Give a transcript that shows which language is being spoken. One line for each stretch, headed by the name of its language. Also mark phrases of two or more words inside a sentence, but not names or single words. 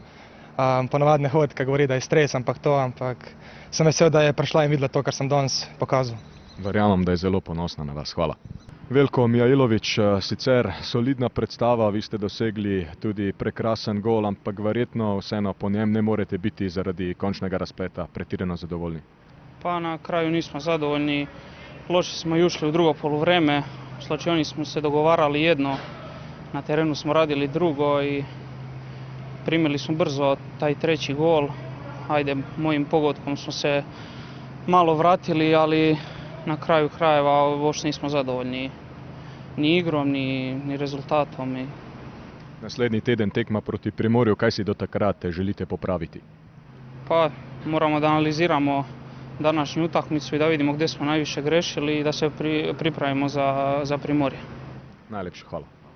Slovenian: Ponavadi ne hodi, ki govori, da je stres, ampak sem vesel, da je prišla in videla to, kar sem danes pokazal. Verjamem, da je zelo ponosna na vas. Hvala. Veljko Mijailović, sicer solidna predstava, vi ste dosegli tudi prekrasen gol, ampak verjetno vseeno po njem ne morete biti zaradi končnega razpleta pretirano zadovoljni.
Serbian: Pa na kraju nismo zadovoljni, loše smo ušli u drugo poluvreme, u slačioni smo se dogovarali jedno, na terenu smo radili drugo i primili smo brzo taj 3. gol. Ajde, mojim pogodkom smo se malo vratili, ali na kraju krajeva uopšte nismo zadovoljni ni igrom, ni rezultatom.
Slovenian: Naslednji teden tekma proti Primorju, kaj si do takrat želite popraviti?
Serbian: Pa moramo da analiziramo današnju utakmicu i da vidimo gdje smo najviše grešili i da se pripravimo za Primorje.
Slovenian: Najlepša hvala.